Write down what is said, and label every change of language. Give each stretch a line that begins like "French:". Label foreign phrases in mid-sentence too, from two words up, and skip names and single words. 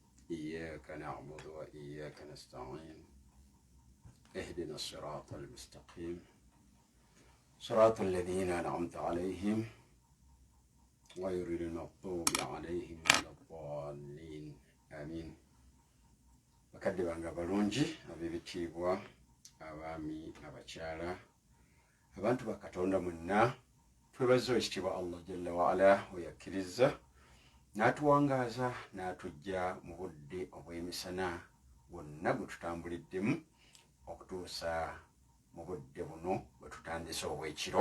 Arabic: إياك نعبد وإياك نستعين اهدنا الصراط المستقيم صراط الذين أنعمت عليهم غير المغضوب عليهم ولا الضالين آمين.
Ganda: bakadde bange abalungi ab'ebitiibwa abaami abakyala abantu bakatonda mwenna twebaza ekitiibwa
Arabic: الله جل وعلا
Ganda: weyakkiriza n'atuwangaaza n'atujja mu budde obw'emisana bwonna bwe tutambuliddemu okutuusa mu budde buno bwe tutandise obw'ekiro.